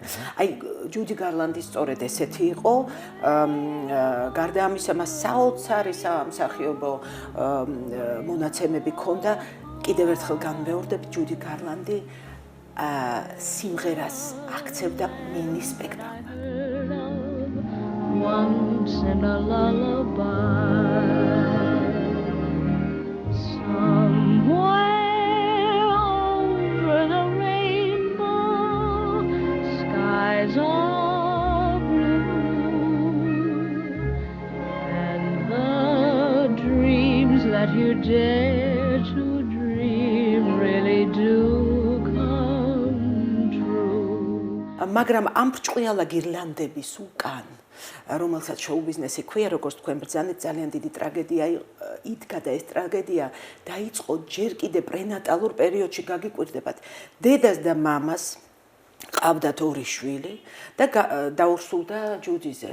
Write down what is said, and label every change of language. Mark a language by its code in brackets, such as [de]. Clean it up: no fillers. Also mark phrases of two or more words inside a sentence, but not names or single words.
[ka] აი ჯუდი გარლანდი სწორედ ესეთი იყო, გარდა ამისა მას საოცარი სამსახიობო მონაცემები ჰქონდა. კიდევ ერთხელ განმეორდებ, ჯუდი გარლანდი სიმღერას აქცევდა მინი სპექტაკლად. [en] Once in a lullaby, somewhere over the rainbow, skies are blue, and the dreams that you dare to dream really do come true. [ka] მაგრამ ამ ბრჭყვიალა გირლანდების უკან რომელსაც შოუ ბიზნესი ქვია, როგორც თქვენ ბრძანეთ, ძალიან დიდი ტრაგედია იდგა და ეს ტრაგედია დაიწყო ჯერ კიდევ პრენატალურ პერიოდში, გაგიკვირდებათ. დედას და მამას ყავდათ 2 შვილი და დაურსულდა ჯუჯიზე.